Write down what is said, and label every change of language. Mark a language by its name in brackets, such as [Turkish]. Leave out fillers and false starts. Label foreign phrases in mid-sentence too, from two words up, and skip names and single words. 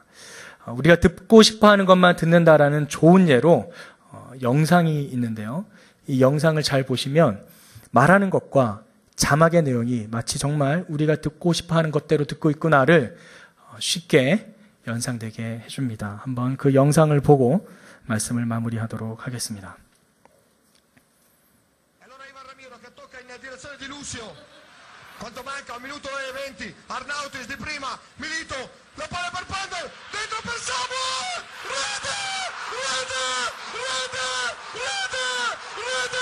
[Korean] 우리가 듣고 싶어하는 것만 듣는다라는 좋은 예로 영상이 있는데요. 이 영상을 잘 보시면 말하는 것과 자막의 내용이 마치 정말 우리가 듣고 싶어하는 것대로 듣고 있구나를 쉽게 연상되게 해줍니다. 한번 그 영상을 보고 말씀을 마무리하도록 하겠습니다. [Italian] Quanto manca? 1 minuto e 20. Arnautis di prima. Milito. La palla per Pandel. Dentro per Samuel. Rete! Rete! Rete! Rete! Rete!